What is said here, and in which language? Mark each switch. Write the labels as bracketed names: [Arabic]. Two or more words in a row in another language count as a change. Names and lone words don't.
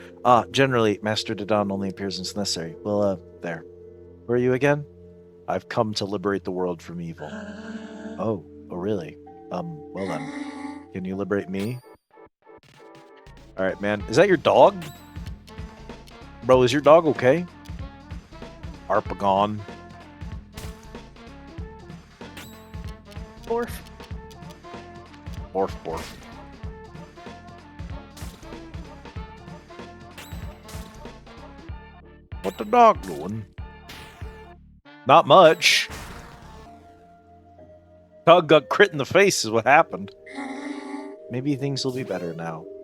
[English] Generally, Master Dadan only appears when it's necessary. Well, there. Who are you again? I've come to liberate the world from evil. Oh, really? Well then. Can you liberate me? Alright, man. Is that your dog? Bro, is your dog okay? Arpagon. Borf. Borf, borf. What the dog doing? Not much. Dog got crit in the face is what happened. Maybe things will be better now.